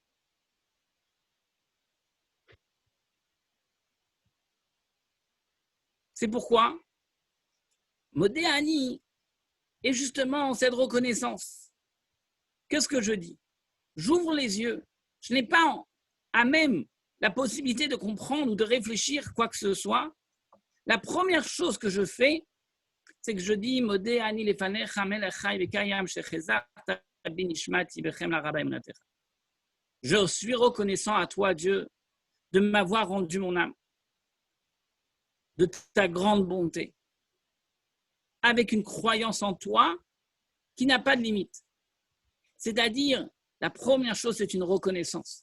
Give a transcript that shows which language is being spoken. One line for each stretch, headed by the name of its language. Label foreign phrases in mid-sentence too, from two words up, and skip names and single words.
French: C'est pourquoi Modéani est justement cette reconnaissance. Qu'est-ce que je dis? J'ouvre les yeux. Je n'ai pas à même la possibilité de comprendre ou de réfléchir quoi que ce soit. La première chose que je fais, c'est que je dis
Hebrew: מודה אני לפניך מלך חי וקים שהחזרת בי נשמתי בחמלה רבה אמונתך.
French: Je suis reconnaissant à toi, Dieu, de m'avoir rendu mon âme, de ta grande bonté, avec une croyance en toi qui n'a pas de limite. C'est-à-dire, la première chose, c'est une reconnaissance.